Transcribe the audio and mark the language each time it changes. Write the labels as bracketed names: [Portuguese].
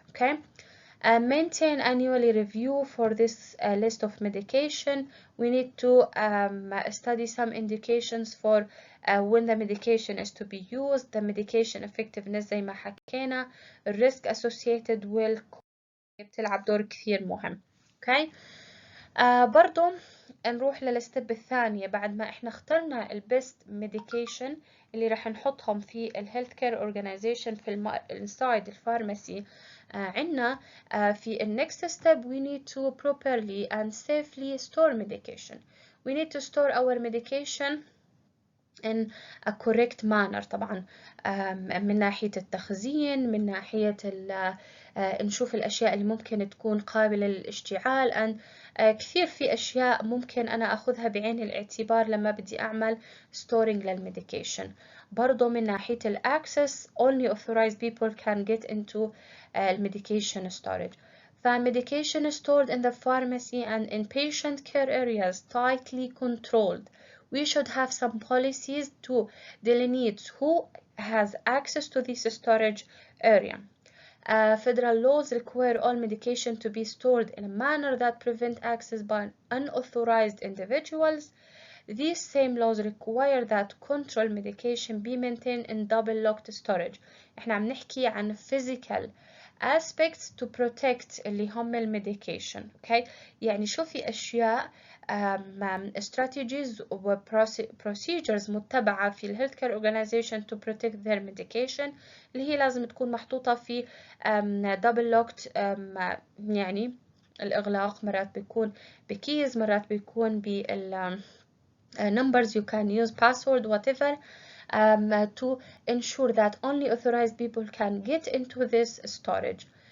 [English] Okay, maintain annually review for this list of medication. We need to study some indications for when the medication is to be used, the medication effectiveness [Arabic] زي ما حكينا، الريسك [English] associated will [Arabic] بتلعب دور كثير مهم. اوكي، برضو نروح للستيب الثانية. بعد ما احنا اخترنا البيست ميديكيشن اللي راح نحطهم في الهيلث كير اورجانيزيشن في inside الفارماسي، عنا في [English] next step we need to properly and safely store medication. We need to store our medication in a correct manner [Arabic] طبعا، من ناحية التخزين، من ناحية نشوف الأشياء اللي ممكن تكون قابلة للاشتعال، and كثير في أشياء ممكن أنا أخذها بعين الاعتبار لما بدي أعمل storing للميديكيشن. برضو من ناحية الأكسس [English] only authorized people can get into medication storage. فمedication stored in the pharmacy and in patient care areas tightly controlled. We should have some policies to delineate who has access to this storage area. Federal laws require all medication to be stored in a manner that prevent access by unauthorized individuals. These same laws require that control medication be maintained in double locked storage. [Arabic] احنا عم نحكي عن [English] physical aspects to protect [Arabic] اللي هم الميديكيشن. okay؟ يعني شو في أشياء strategies و procedures متبعة في ال [English] healthcare organization to protect their medication [Arabic] اللي هي لازم تكون محطوطة في [English] double locked، [Arabic] يعني الإغلاق مرات بيكون بكيز، مرات بيكون بال [English] numbers you can use password whatever to ensure that only authorized people can get into this storage.